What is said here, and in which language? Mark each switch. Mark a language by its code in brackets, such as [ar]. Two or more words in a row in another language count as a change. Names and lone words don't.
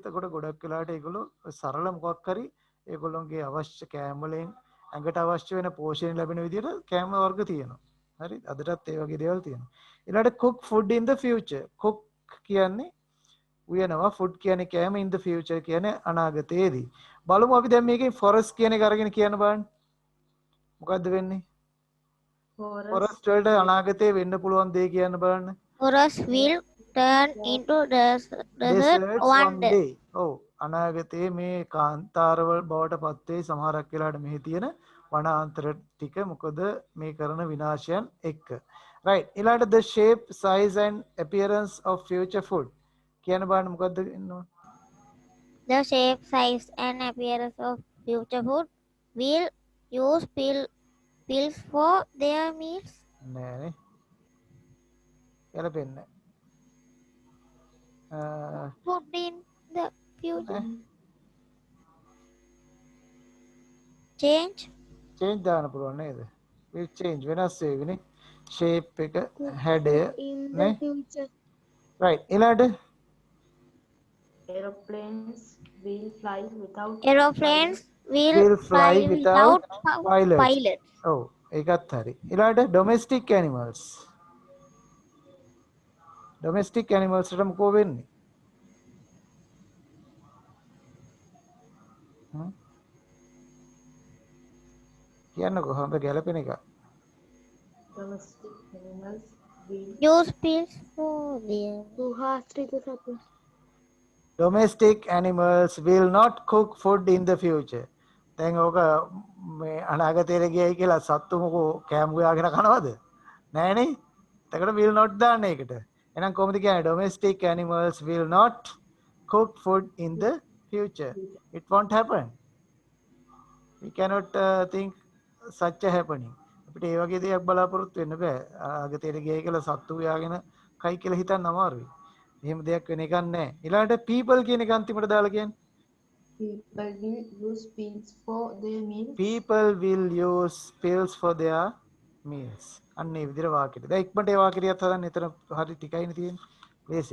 [si] එතකොට ගොඩක් වෙලාවට ඒගොල්ලෝ සරල මොකක් හරි ඒගොල්ලොන්ගේ අවශ්‍ය කෑම වලින් ඇඟට අවශ්‍ය වෙන පෝෂණ ලැබෙන විදිහට කෑම වර්ග තියෙනවා. හරි. අදටත් ඒ වගේ දේවල් තියෙනවා. ඊළඟට [en] cook food in the future. [si] cook කියන්නේ උයනවා, food කියන්නේ කෑම, [en] in the future [si] කියන්නේ අනාගතයේදී. බලමු අපි දැන් මේකෙන් forest කියන එක අරගෙන කියන්න බලන්න. මොකද්ද වෙන්නේ? forest වලට අනාගතේ වෙන්න පුළුවන් දේ කියන්න බලන්න. [en] Forest will turn into desert one day. [si] ඔව් අනාගතයේ මේ කාන්තාරවල බවට පත් වේ සමහරක් වෙලාවට මෙහි තියෙන වනාන්තර ටික මොකද මේ කරන විනාශයන් එක්ක. [en] right. ඊළඟට the shape, size and appearance of future food [si] කියන බලන්න මොකද්ද ඉන්නවා? [en] The shape, size, and appearance of future food will use pills for their meals. [si] නෑනේ. ගැලපෙන්නේ නැහැ. [en] Food in the future. Change. [si] change දාන්න පුළුවන් නේද? [en] will change [si] වෙනස් වෙවිනේ. shape එක හැඩය [en] In [si] නේ. [en] the future. [si] right. ඊළඟට [en] Aeroplanes will fly without Aeroplanes will will fly without pilots. pilots. [si] ඔව් ඒකත් හරි. ඊළඟට [en] domestic animals. domestic animals [si] වලට මොකෝ වෙන්නේ? කියන්නකෝ හම්බ ගැලපෙන එක. [en] domestic animals will Use pills for their. [si] ගෘහාශ්‍රිත සතුන්. [en] domestic animals will not cook food in the future. [si] දැන් ඕක මේ අනාගතයට ගියයි කියලා සත්තු මොකෝ කෑම හොයාගෙන කනවද? නෑනේ. එතකොට [en] will not [si] දාන්න ඒකට. එහෙනම් කොහොමද කියන්නේ? [en] domestic animals will not cook food in the future. It won't happen. We cannot think such a happening. [si] අපිට ඒ වගේ දෙයක් බලාපොරොත්තු වෙන්න බෑ. අනාගතයට ගියයි කියලා සත්තු හොයාගෙන කයි කියලා හිතන්න අමාරුයි. එහෙම දෙයක් වෙන එකක් නැහැ. ඊළඟට people කියන එක අන්තිමට දාලා කියන්නේ. [en] people will use pills for their meals. people will use pills for their meals. [si] අන්න ඒ විදිහට වාක්‍යෙට. දැන් ඉක්මනට ඒ වාක්‍යෙටියත් හදන්න. එතන හරි ටිකයිනේ තියෙන්නේ. ලේසි.